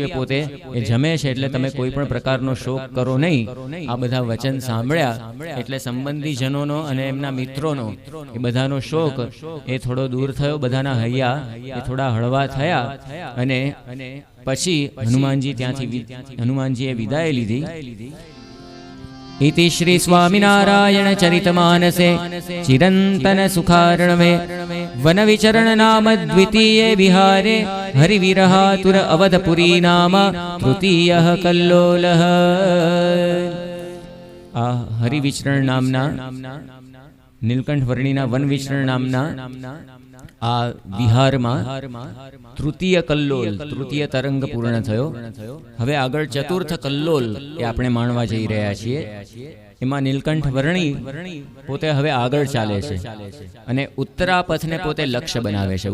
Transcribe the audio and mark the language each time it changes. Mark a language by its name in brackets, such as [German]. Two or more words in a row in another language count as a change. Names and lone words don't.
[Gujarati] એ પોતે એ જમે છે, એટલે તમે કોઈ પણ પ્રકારનો શોક કરો નહીં. આ બધા વચન સાંભળ્યા એટલે સંબંધીજનોનો અને એમના મિત્રોનો એ બધાનો શોક એ થોડો દૂર થયો. બધાના હૈયા એ થોડા હળવા થયા, અને પછી હનુમાનજીએ વિદાય લીધી. [Sanskrit] इति श्री स्वामिनारायण चरितमानसे चिरंतन सुखार्णवे वन विचरण नाम द्वितीय विहारे हरिविरहातुर अवधपुरी नाम तृतीयः कल्लोलः. [Gujarati] આ હરિવિચરણ નામના નીલકંઠ વર્ણિના વન વિચરણ નામના આ વિહારમાં તૃતીય કલ્લોલ, તૃતીય તરંગ પૂર્ણ થયો. હવે આગળ ચતુર્થ કલ્લોલ એ આપણે માણવા જઈ રહ્યા છીએ. એમાં નીલકંઠ વર્ણી પોતે હવે આગળ ચાલે છે, અને ઉત્તરાપથને પોતે લક્ષ્ય બનાવે છે.